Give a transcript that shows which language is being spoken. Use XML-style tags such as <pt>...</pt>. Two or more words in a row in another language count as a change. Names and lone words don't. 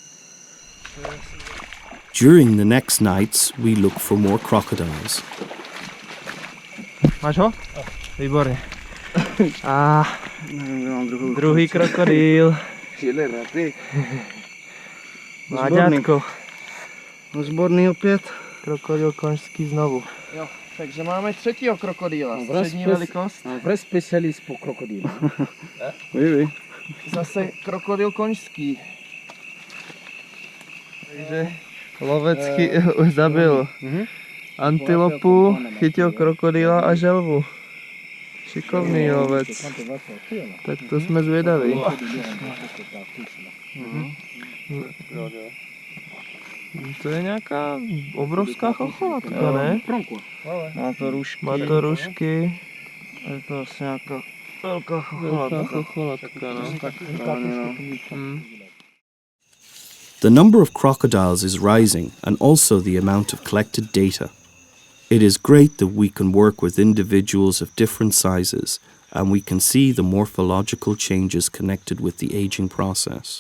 <en>During the next nights, we look for more crocodiles.</en> <cs>Máš ho? Výborně. Druhý krokodýl. Mláďátko. Zborný opět. Krokodýl konžský znovu. Jo, takže máme 3. krokodýla, střední velikost.</cs> <fr>Vrai spécialiste pour crocodile. Oui.</fr> <cs>Zase krokodýl konžský. Takže lovec zabil antilopu, chytil krokodýla a želvu. Šikovný lovec. Tak to jsme zvědaví. To je nějaká obrovská chocholatka, ne? Má to růžky. Má to růžky. Je to asi nějaká velká chocholatka. No.</cs> <en>The number of crocodiles is rising, and also the amount of collected data. It is great that we can work with individuals of different sizes, and we can see the morphological changes connected with the aging process.</en>